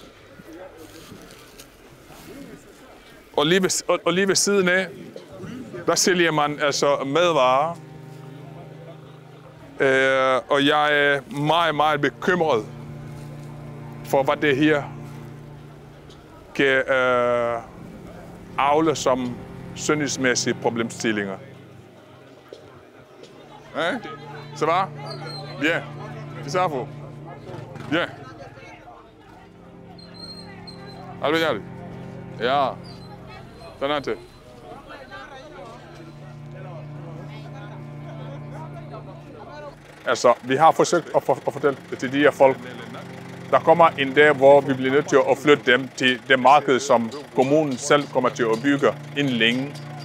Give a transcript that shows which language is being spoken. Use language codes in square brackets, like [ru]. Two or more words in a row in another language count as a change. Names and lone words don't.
[da] Og lige ved siden af, der sælger man altså madvarer. Og jeg er meget bekymret for, hvad det her kan avle som sundhedsmæssige problemstillinger. [fr] Hein? Ça va? Bien. C'est ça, vous? Bien. Alvejali. Ja. Tanante. [da] Altså, vi har forsøgt at fortælle til de her folk, der kommer en dag, hvor vi bliver nødt til at flytte dem til det marked, som kommunen selv kommer til at bygge inden længe.